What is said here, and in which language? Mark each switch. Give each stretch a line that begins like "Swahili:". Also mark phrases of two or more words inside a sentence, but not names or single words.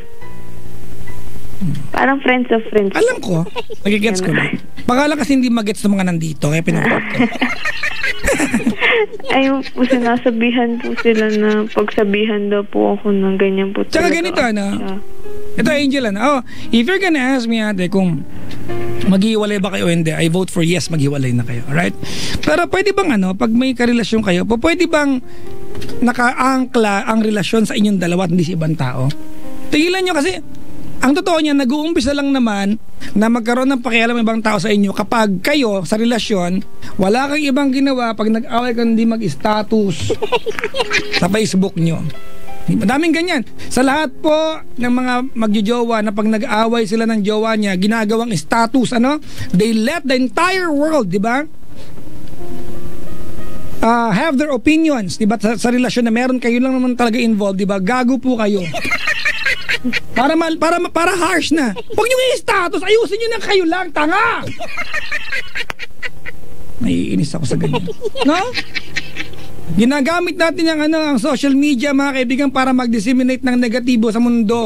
Filipino: Parang
English: friends of friends.
Filipino: Alam ko, nagigets ko na. Baka lang kasi hindi magets ng mga nandito, kaya pinag-get ko. Ayun po, sinasabihan po sila na pagsabihan daw po ako ng ganyan po. Tsaka ganito, ano? Ito, Angel, ano?
English: If you're gonna ask me,
Filipino: ate, kung maghiwalay ba kayo o hindi,
English: I vote for yes,
Filipino: maghiwalay na kayo. Alright? Pero pwede bang, ano, pag may karelasyon kayo, pwede bang nakaangkla ang relasyon sa inyong dalawa at hindi sa ibang tao? Tigilan nyo kasi, ang totoo niya, nag-uumpisa lang naman na magkaroon ng pakialam ng ibang tao sa inyo kapag kayo sa relasyon, wala kang ibang ginawa pag nag-away ka hindi mag-status sa Facebook nyo. Madaming ganyan. Sa lahat po ng mga magjojowa na pag nag-away sila ng jowa niya, ginagawang status, ano?
English: They let the entire world,
Filipino: di ba?
English: Have their opinions,
Filipino: di ba? Sa relasyon na meron kayo lang naman talaga involved, di ba? Gago po kayo. Para harsh na. Huwag nyo i-status, ayusin nyo na kayo lang, tanga! Naiinis ako sa ganyan. No? Ginagamit natin ang
English: social media,
Filipino: mga kaibigan, para mag-disseminate ng negatibo sa mundo.